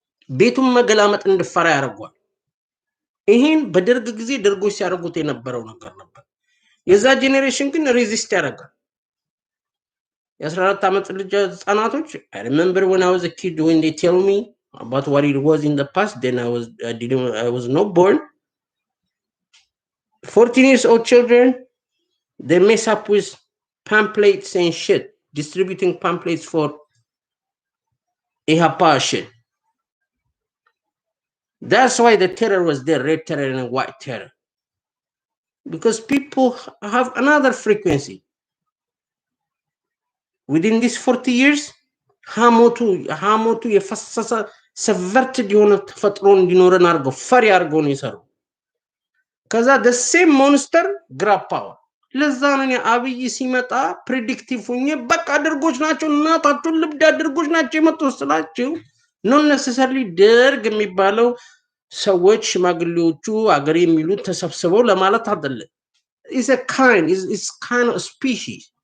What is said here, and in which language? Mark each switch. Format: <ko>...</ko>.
<am>ቤቱን መገላመጥ እንድፈራ ያደርጓል። ይሄን በደርግ ጊዜ ደርጎች ሲያደርጉት የነበረው ነገር ነበር። የዛ ጄኔሬሽን ግን ሬዚስት ያደርጋል። የ14 ዓመት ልጅ ህጻናቶች</am> <en>I remember when I was a kid when they tell me about what it was in the past then I was not born. 14 years old children they mess up with pamphlets and shit, distributing pamphlets for IHAPA shit. That's why the terror was there, red terror and white terror. Because people have another frequency. Within these 40 years,</en> <am>ሐሞቱ የፈሰሰ ሰቨርትድ የሆነ ተፈጥሮ እንዲኖረን አድርገው ፈሪ አድርገው ነው የሰሩ። ከዛ</am> <en>the same monster grab power።</en> <am>ለዛ ነው አብይ ሲመጣ ፕሬዲክቲቭ ሆኜ በቃ ድርጎች ናቸው እናታቸውን ልብድ ድርጎች ናቸው የመጡት ስላቸው ኖት ነሰሰርሊ ደርግ የሚባለው ሰዎች ሽማግሌዎቹ አገር የሚሉት ተሰብስበው ለማለት አይደለም።</am> <en>It's a kind, it's kind of species.</en>